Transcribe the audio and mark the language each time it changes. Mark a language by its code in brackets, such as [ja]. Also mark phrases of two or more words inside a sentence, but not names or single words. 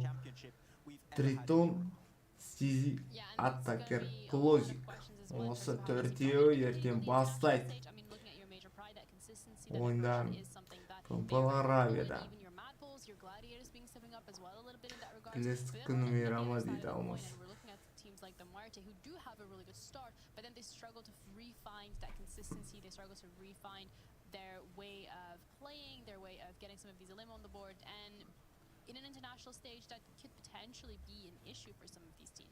[kk] Тритон, Стизи, Аттакер, Клозик. Осы 4-еу ертең бастайды. Ойындарын PMPL Арабияда. Келесі күні мейрамы дейді Алмас. [en] Who do have a really good start, but then they struggle to refine that consistency. They struggle to refine their way of playing, their way of getting some of these elim on the board, and in an international stage that could potentially be an issue for some of these teams.